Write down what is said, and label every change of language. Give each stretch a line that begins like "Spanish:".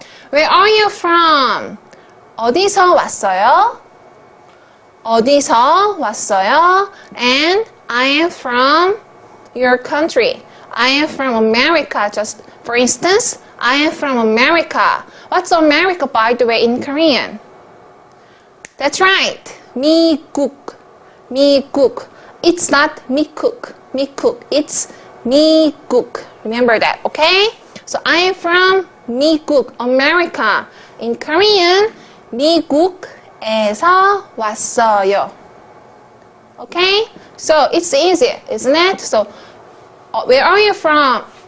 English: Where are you from?
Korean: 어디서 왔어요? 어디서 왔어요?
English: And I am from your country. I am from America. Just for instance, I am from America. What's America, by the way, in Korean? That's right.
Korean: 미국. 미국.
English: It's not
Korean: 미국. 미국. It's
English: 미국. Remember that, okay? So I am from 미국, America. In Korean,
Korean: 미국에서 왔어요.
English: Okay? So it's easy, isn't it? So where are you from?